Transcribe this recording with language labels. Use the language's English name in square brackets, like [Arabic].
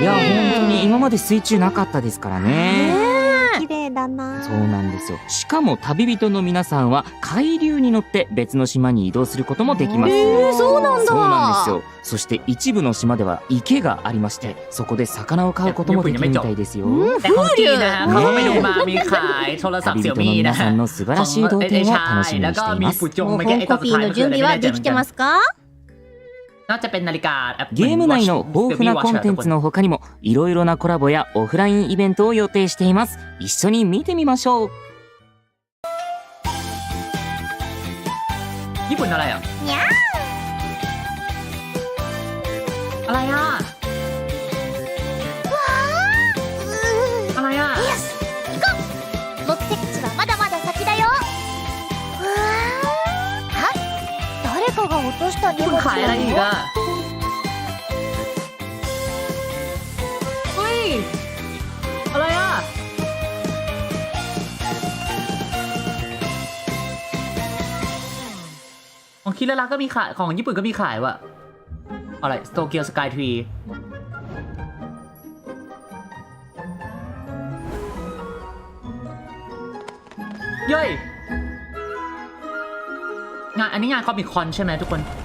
[Japanese] いや本当に今まで水中なかったですからね。綺麗だな。そうなんですよ。しかも旅人の皆さんは海流に乗って別の島に移動することもできます。そうなんだ。そうなんですよ。そして一部の島では池がありまして、そこで魚を買うこともできるみたいですよ。 [Thai] แต่ของจีนนะเขาไม่ดูมามีขายโทรศัพท์เสี่ยวมี่นะ [Japanese] 旅人の皆さんの素晴らしい動転を楽しみにしています。もう本コピーの準備はできてますか？ [Thai] น่าจะเป็นนาฬิกา [Japanese] ゲーム内の豊富なコンテンツの他にもいろいろなコラボやオフラインイベントを予定しています。一緒に見てみましょう。 [Thai] ญี่ปุ่นอะไรอ่ะอะไรอ่ะอะไรอ่ะ [Japanese] 目的地はまだまだ先だよ。誰かが落とした荷物 [Thai] ขายอะไรอีกอ่ะเฮ้ยอะไรอ่ะของคิดแล้วก็มีขายของญี่ปุ่นก็มีขายว่ะอะไรโตเกียวสกายทรีเย้ยงานอันนี้งานคอมิคคอนใช่ไหมทุกคนอะ